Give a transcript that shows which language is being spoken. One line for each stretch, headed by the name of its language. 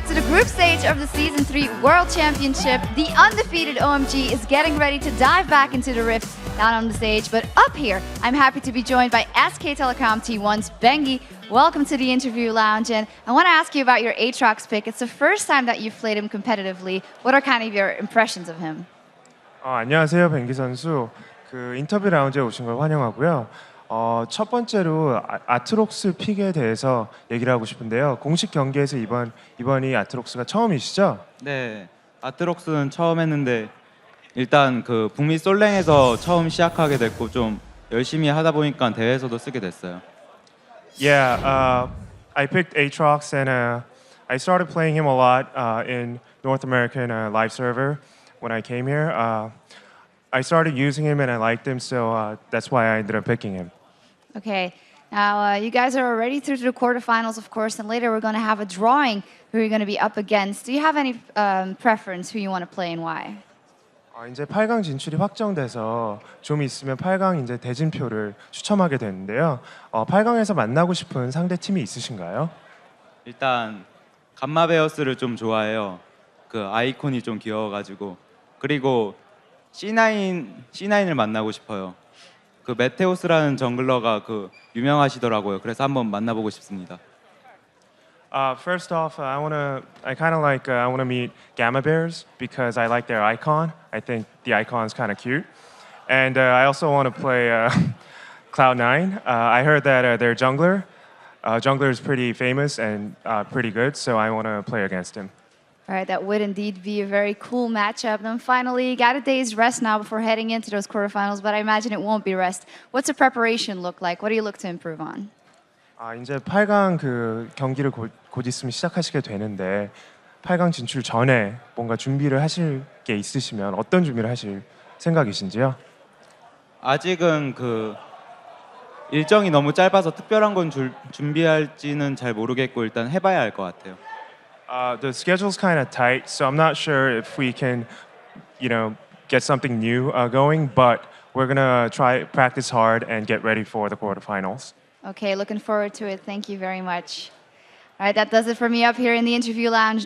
English: group stage of the Season 3 World Championship. The undefeated OMG is getting ready to dive back into the rift down on the stage. But up here, I'm happy to be joined by SK Telecom T1's Bengi. Welcome to the interview lounge. And I want to ask you about your Aatrox pick. It's the first time that you've played him competitively. What are kind of your impressions of him?
Korean: 안녕하세요, 뱅기 선수. 그 인터뷰 라운지에 오신 걸 환영하고요. 첫 번째로 아트록스 픽에 대해서 얘기를 하고 싶은데요. 공식 경기에서 이번이 아트록스가 처음이시죠? 네, 아트록스는 처음 했는데 일단 그 북미 솔랭에서 처음 시작하게 됐고 좀 열심히 하다 보니까 대회에서도 쓰게 됐어요.
English: Yeah, I picked Aatrox and I started playing him a lot in North American live server when I came here. I started using him and I liked him, so that's why I ended up picking him. Okay, now you guys are already through to the quarterfinals, of course, and later we're going to have a drawing who you're going to be up against. Do you have any preference who you want to play and why?
Korean: 이제 8강 진출이 확정돼서 좀 있으면 8강 이제 대진표를 추첨하게 되는데요. 8강에서 만나고 싶은 상대 팀이 있으신가요? 일단 감마베어스를 좀 좋아해요. 그 아이콘이 좀 귀여워가지고. 그리고 C9을 만나고 싶어요. 그 메테오스라는 정글러가 그 유명하시더라고요. 그래서 한번 만나보고 싶습니다.
English: First off, I want to meet Gamma Bears because I like their icon. I think the icon is kind of cute, and I also want to play Cloud9. I heard that their jungler is pretty famous and pretty good, so I want to play against him. All right, that would indeed be a very cool matchup. Then finally, got a day's rest now before heading into those quarterfinals, but I imagine it won't be rest. What's the preparation look like? What do you look to improve on?
Korean: 이제 8강 그 경기를 곧 있으면 시작하시게 되는데 8강 진출 전에 뭔가 준비를 하실 게 있으시면 어떤 준비를 하실 생각이신지요? 아직은 그 일정이 너무 짧아서 특별한 건 준비할지는 잘 모르겠고 일단 해봐야 할 것 같아요.
English: The schedule's kind of tight, so I'm not sure if we can, get something new going. But we're gonna try practice hard and get ready for the quarterfinals. Okay, looking forward to it. Thank you very much. All right, that does it for me up here in the interview lounge.